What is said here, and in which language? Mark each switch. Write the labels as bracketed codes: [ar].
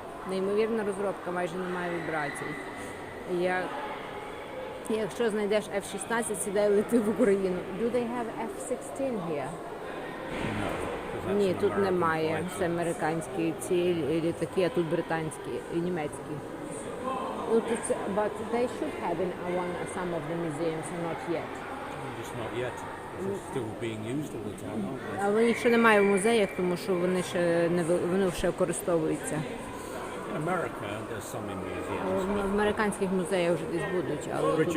[uk] Неймовірна розробка, майже немає вібрацій. Якщо знайдеш F-16, сідай лети в Україну. [en] Do they have F-16 here? No, 'cause that's [uk] Ні, [en] an [uk] тут [en] American [uk] немає. [en] fighter. [uk] Це американські ці літаки, а тут британські і німецькі. [en] But they should have in some of the museums, not yet. Just not yet. It's still being used all the time, aren't they? [uk] Але їх ще немає в музеях, тому що вони ще використовуються. [en] In America, there's some in museums. [uk] В американських музеях вже десь будуть, але тут